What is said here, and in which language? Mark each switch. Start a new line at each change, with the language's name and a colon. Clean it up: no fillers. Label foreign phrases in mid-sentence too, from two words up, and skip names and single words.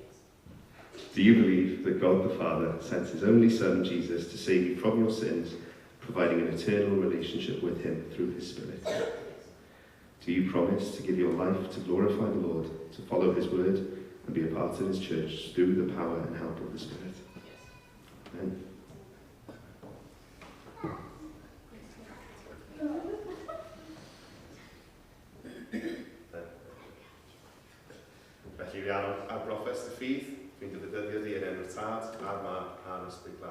English: Do you believe that God the Father sent His only Son, Jesus, to save you from your sins, providing an eternal relationship with Him through His Spirit? Do you promise to give your life to glorify the Lord, to follow His word, and be a part of His church through the power and help of the Spirit? Amen.
Welsh: Felly, Rhiannon, a broffes y ffydd, dwi'n defnyddio di yn enw tad, a'r mab, a'r ysbryd glân.